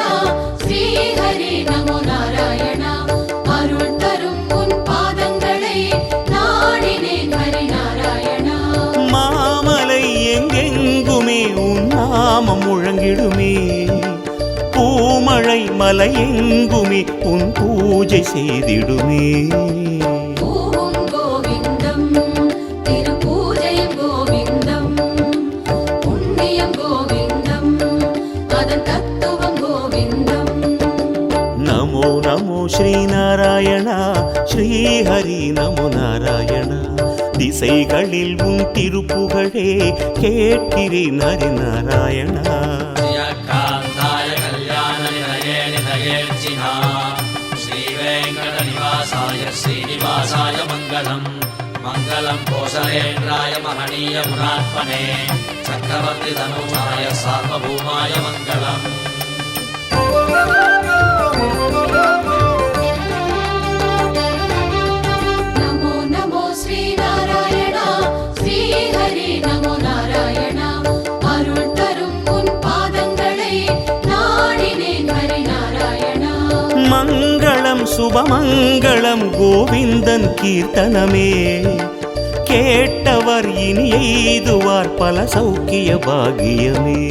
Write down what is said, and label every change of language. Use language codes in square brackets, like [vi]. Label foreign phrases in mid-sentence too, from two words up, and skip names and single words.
[sa] श्रीहरि नमो नारायण [ta] अरुள் தரும் உன் பாதங்களை நாடினேன் ஹரிநாராயண மாமலை எங்கெங்குமே உன் நாமம் முழங்கிடுமே பூமழை மலை எங்குமே உன் பூஜை செய்திடுமே பூவும் கோவிந்தம் திருப்பூஜையும் கோவிந்தம் புண்ணியம் கோவிந்தம் அதன் தத்துவம் கோவிந்தம் [sa] नमो नमो श्रीनारायण श्रीहरि नमो नारायण [ta] திசைகளில் உன் திருப்புகழே கேட்கிறேன் ஹரிநாராயண [sa] श्रियकान्ताय कल्याणनिधये निधयेर्चिना श्रीवेङ्कटनिवासाय श्रीनिवासाय मङ्गलम् मङ्गलं कोसलेन्द्राय महनीय गुणात्मने चक्रवर्तितनूजाय सार्वभौमाय मङ्गलम्। नमो नमो श्रीनारायण श्रीहरि नमो नारायण [ta] अरुள் தரும் உன் பாதங்களை நாடினேன் ஹரிநாராயண மங்களம் சுபமங்களம் கோவிந்தன் கீர்த்தனமே கேட்டவர் இனி எய்துவார் பல சௌக்கிய பாகியமே